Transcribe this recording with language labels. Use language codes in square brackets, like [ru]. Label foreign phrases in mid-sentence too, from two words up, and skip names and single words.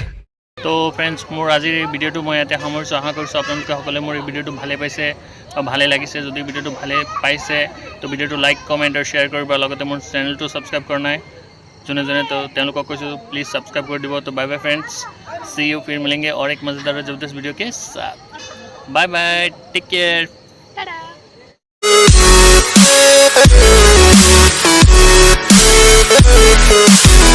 [as] তো ফ্ৰেণ্ডছ মোৰ আজিৰ এই ভিডিঅ'টো মই ইয়াতে সামৰিছোঁ। আশা কৰিছোঁ আপোনালোকে সকলোৱে মোৰ এই ভিডিঅ'টো ভালে পাইছে বা ভালে লাগিছে। যদি ভিডিঅ'টো ভালে পাইছে তো ভিডিঅ'টো লাইক কমেণ্ট আৰু শ্বেয়াৰ কৰিব। লগতে মোৰ চেনেলটো ছাবস্ক্ৰাইব কৰা নাই যোনে যোনে, তো তেওঁলোকক কৈছোঁ প্লিজ ছাবস্ক্ৰাইব কৰি দিব। [hi] তো [en] bye bye friends, see you, [hi] फिर मिलेंगे और एक मज़ेदार और ज़बरदस्त वीडियो के साथ। [en] bye bye, take care.